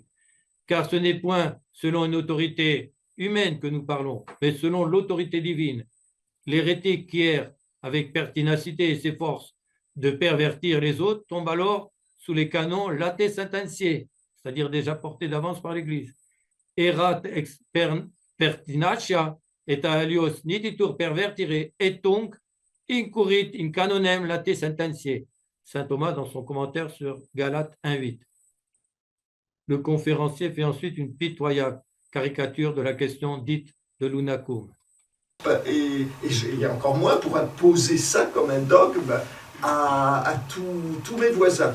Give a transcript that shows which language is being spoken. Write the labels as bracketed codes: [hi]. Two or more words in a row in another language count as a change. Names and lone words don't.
[fr] Car ce n'est point selon une autorité humaine que nous parlons, mais selon l'autorité divine. L'hérétique qui erre avec pertinacité et s'efforce de pervertir les autres tombe alors sous les canons [la] late sententiae, [fr] c'est-à-dire déjà portés d'avance par l'Église. [la] Erat ex pertinacia et alios nititur pervertire et donc incurrit in canonem late sententiae. [fr] Saint Thomas dans son commentaire sur Galates 1.8. Le conférencier fait ensuite une pitoyable caricature de la question dite de l'unacum. Et il y a encore moins pour imposer ça comme un dogme à tous mes voisins.